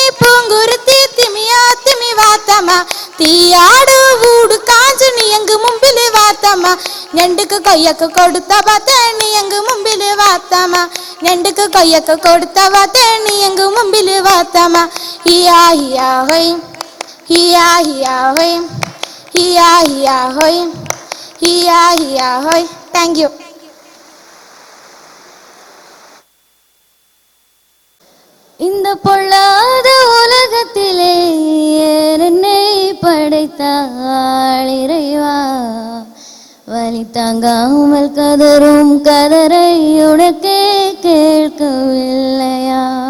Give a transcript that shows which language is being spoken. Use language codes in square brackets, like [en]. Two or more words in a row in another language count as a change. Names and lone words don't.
[ml] പൂങ്കുരുത്തി തിമിയോ തിമി വാത്തമ്മ തീയാട് വൂട് കാഞ്ചണി എങ്ക് മുമ്പില് വാത്തമ്മ ഞണ്ടുക്ക് കൊയ്യൊക്കെ കൊടുത്ത വാത്തേണി എങ്ക് മുമ്പില് വാത്തമ്മ ഞണ്ടുക്ക് കൊയ്യൊക്കെ കൊടുത്ത വാത്തേണി എങ്ക് മുമ്പില് വാത്തമ്മ ഹിയാ ഹിയാ ഹോയ് ഹിയാ ഹിയാ ഹോയ് ഹിയാ ഹിയാ ഹോയ് ഹിയാ ഹിയാ ഹോയ്. [en] Thank you. [ta] இந்த பொல்லாத உலகத்திலே என்னை படைத்தாள் இறைவா, வலி தாங்காமல் கதரும் கதரை உனக்கே கேட்கவில்லையா?